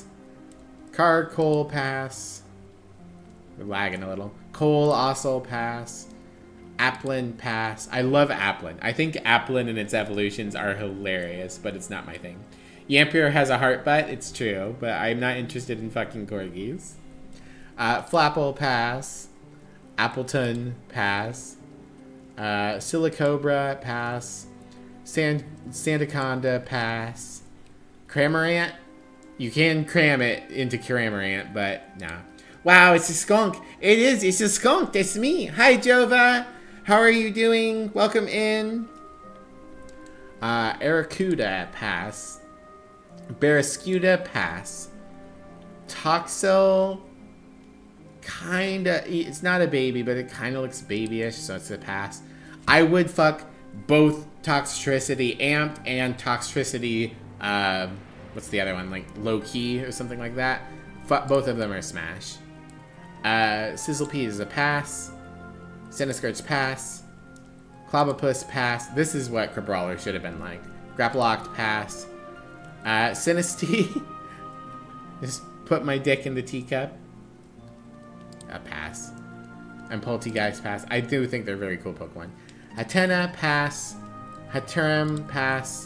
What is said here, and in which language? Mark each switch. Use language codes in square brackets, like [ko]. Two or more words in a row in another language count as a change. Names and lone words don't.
[en] Carcole, pass. We're lagging a little. Cole, also pass. Applin, pass. I love Applin. I think Applin and its evolutions are hilarious, but it's not my thing. Yampier has a heart butt, it's true, but I'm not interested in fucking corgis. Flapple, pass. Appleton, pass. Silicobra, pass. Sandaconda, pass. Cramorant? You can cram it into Cramorant, but no. Wow, it's a skunk. It is. It's a skunk. That's me. Hi, Jova. How are you doing? Welcome in. Aracuda, pass. Barrascuda, pass. Toxel, kinda. It's not a baby, but it kind of looks babyish, so it's a pass. I would fuck both Toxtricity Amped and Toxtricity, what's the other one? Like Low Key or something like that. Both of them are smash. Sizzlepea is a pass. Centiskorch, pass. Clobopus, pass. This is what Crabrawler should have been like. Grapploct, pass. Sinistea. Just put my dick in the teacup. A pass. And Poltegeist, pass. I do think they're very cool Pokemon. Hatena, pass. Haturum, pass.